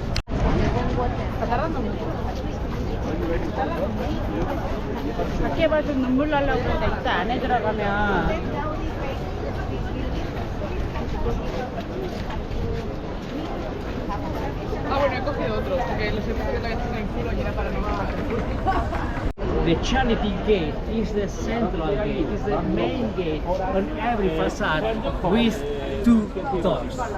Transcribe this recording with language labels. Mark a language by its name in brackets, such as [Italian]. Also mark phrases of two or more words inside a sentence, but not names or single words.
[Korean] 밖에 봐서 눈물 나려고 그러는데 이따 안에 들어가면 [Spanish] bueno, he cogido otro, porque los he puesto que todavía tengo en el culo y era para no... [English] The charity gate is the central gate, is the main gate on every facade with two doors.